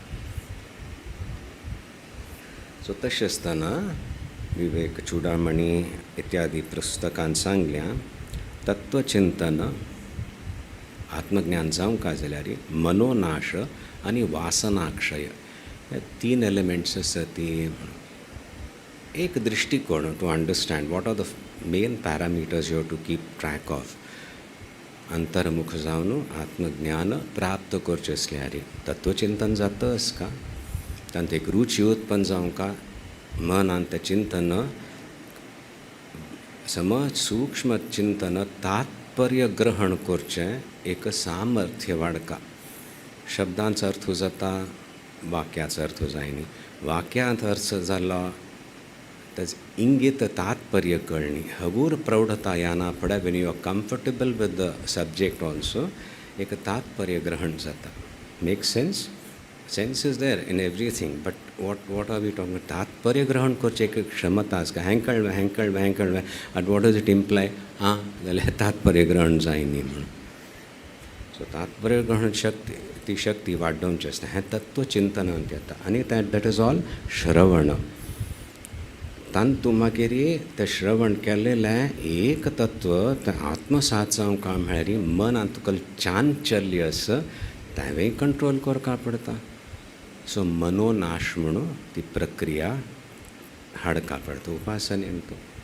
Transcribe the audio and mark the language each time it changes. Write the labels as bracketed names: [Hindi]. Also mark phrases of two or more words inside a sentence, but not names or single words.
[Konkani] सो तशें आसतना विवेक चुडामणी इत्यादी पुस्तकांत सांगल्या तत्वचिंतन आत्मज्ञान जावंक जाल्यार मनोनाश आनी वासनाक्षय हे 3 एलिमेंट्स आसा ती एक दृष्टिकोण [English] to understand what are the main parameters you have to keep track of [Konkani] अंतर्मुख जावन आत्मज्ञान प्राप्त करचें असल्यार तत्वचिंतन जाता का तांत एक रुची उत्पन्न जावंका मनांत तें चिंतन समज सूक्ष्म चिंतन तात्पर्य ग्रहण करचें एक सामर्थ्य वाडका शब्दांचो अर्थ जाता वाक्याचो अर्थ जायनी वाक्यांत अर्थ जालो ताज इंगित तात्पर्य कळणी हगूर प्रौढता याना फुडें वेन [English] you are comfortable with the subject also [Konkani] एक तात्पर्य ग्रहण जाता [English] make sense is there in everything but what are we talking [Konkani] तात्पर्य ग्रहण करचे एक क्षमता आसता हें कळ्ळें आनी [English] what does it imply [Konkani] जाल्यार तात्पर्य ग्रहण जायनी म्हणून सो तात्पर्य ग्रहण ती शक्ती वाडोवची आसता हें तत्वचिंतनांत येता आनी [English] that is all [Konkani] श्रवण तांतू मागीर तें श्रवण केल्लें एक तत्व तें आत्मसात जावंक म्हळ्यार मनांत तुका चांचल्य आसा तेंवूय कंट्रोल करपा पडटा सो मनोनाश म्हणून ती प्रक्रिया हाडका पडटा उपासनेन तूं